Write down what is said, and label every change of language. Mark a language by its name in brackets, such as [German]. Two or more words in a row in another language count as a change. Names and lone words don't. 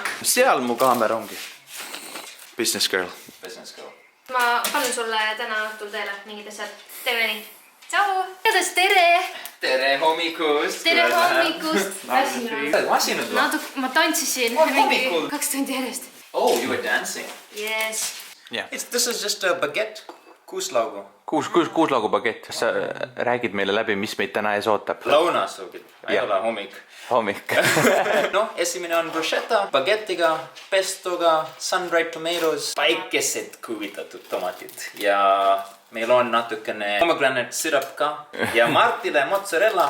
[Estonian] Seal mu kaamera ongi. [English] Business girl. [Estonian] Ma panen sulle täna õhtul teele mingid asjad. Tere nii. Tšau. Kuidas tere? Tere hommikust. Tere hommikust. Masinud või? Ma tantsisin. Hommikul. 2 tundi järjest. [English] Oh, you were dancing. Yes. Yeah. This is just a baguette. [Estonian] Kuuslaugu. Kuuslaugu bagett. Sa räägid meile läbi, mis meid täna ees ootab? Lõunasöögid. Ei ole hommik. Hommik. Noh, esimene on bruschetta, bagettiga, pestoga, [English] sun-dried tomatoes, [Estonian] päikesed kuivitatud tomatid ja meil on natukene [English] pomegranate syrup [Estonian] ka ja Martile mozzarella.